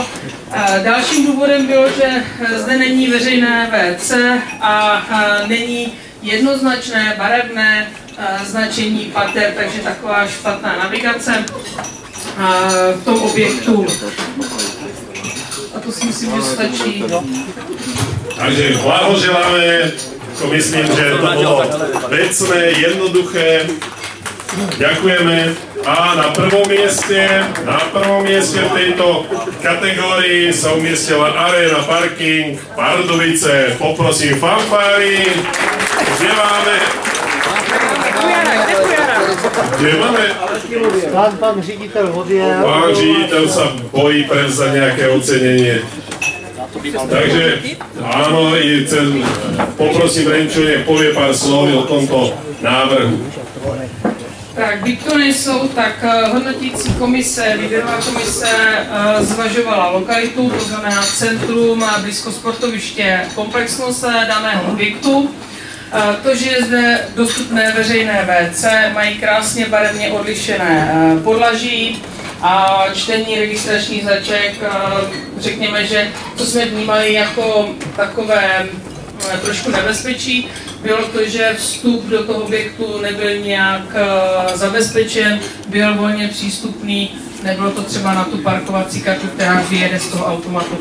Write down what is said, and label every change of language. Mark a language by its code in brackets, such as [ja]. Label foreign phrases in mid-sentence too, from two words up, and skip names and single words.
[cs] Dalším důvodem bylo, že zde není veřejné WC a není jednoznačné barevné značení pater, takže taková špatná navigace v tom objektu. A to si myslím, že stačí. [sk] Takže blahoželáme, to myslím, že to bolo vecné, jednoduché. Ďakujeme. A na prvom mieste v tejto kategórii sa umiestnila Arena Parking Pardubice. Poprosím fanfári. Kde máme? Kde máme? [cs] Pán ředitel odjel. [sk] Pán ředitel sa bojí prevzať nejaké ocenenie. Takže áno, poprosím Renču, nech povie pár slov o tomto návrhu. [cs] Tak, byť to nejsou, tak hodnotící komise, výběrová komise zvažovala lokalitu, to znamená centrum a blízko sportoviště, komplexnost daného objektu. To, že je zde dostupné veřejné WC, mají krásně barevně odlišené podlaží a čtení registračních značek, řekněme, že to jsme vnímali jako takové trošku nebezpečí, bylo to, že vstup do toho objektu nebyl nějak zabezpečen, byl volně přístupný, nebylo to třeba na tu parkovací kartu, která vyjede z toho automatu.